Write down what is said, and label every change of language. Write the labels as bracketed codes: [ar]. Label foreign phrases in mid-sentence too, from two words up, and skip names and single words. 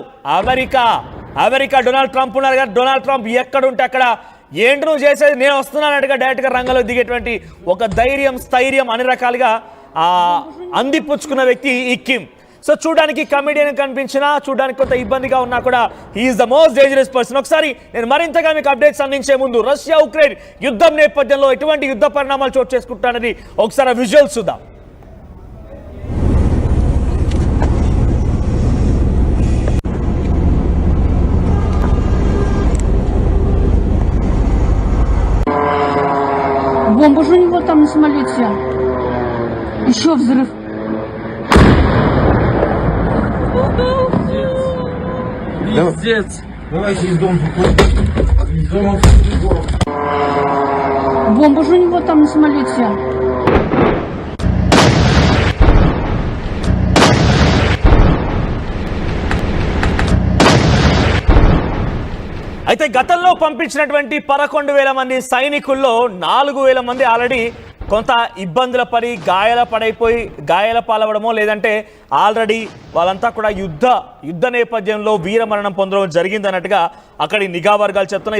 [te] అమెరికా డొనాల్డ్ ట్రంప్ ఉన్నారు కదా, డొనాల్డ్ ట్రంప్ ఎక్కడుంటే అక్కడ ఏంటి నువ్వు చేసేది, నేను వస్తున్నానట్టుగా డైరెక్ట్గా రంగంలో దిగేటువంటి ఒక స్థైర్యం అన్ని రకాలుగా అందిపుచ్చుకున్న వ్యక్తి ఈ కిమ్. సో చూడడానికి కమెడియన్ కనిపించినా, చూడడానికి కొంత ఇబ్బందిగా ఉన్నా కూడా [en] he's the most dangerous person. [te] ఒకసారి నేను మరింతగా మీకు అప్డేట్స్ అందించే ముందు రష్యా ఉక్రెయిన్ యుద్ధం నేపథ్యంలో ఎటువంటి యుద్ధ పరిణామాలు చోటు చేసుకుంటానని ఒకసారి విజువల్స్ చూద్దాం. [ru] Бомба же у него там на самолете. Еще взрыв. Пиздец. Давайте из дома выходим. Бомба же у него там на самолете. [te] అయితే గతంలో పంపించినటువంటి 11,000 మంది సైనికుల్లో 4,000 మంది ఆల్రెడీ కొంత ఇబ్బందుల పడి గాయాల పాలవడమో, లేదంటే ఆల్రెడీ వాళ్ళంతా కూడా యుద్ధ నేపథ్యంలో వీరమరణం పొందడం జరిగింది అన్నట్టుగా అక్కడి నిఘా వర్గాలు చెప్తున్నాయి.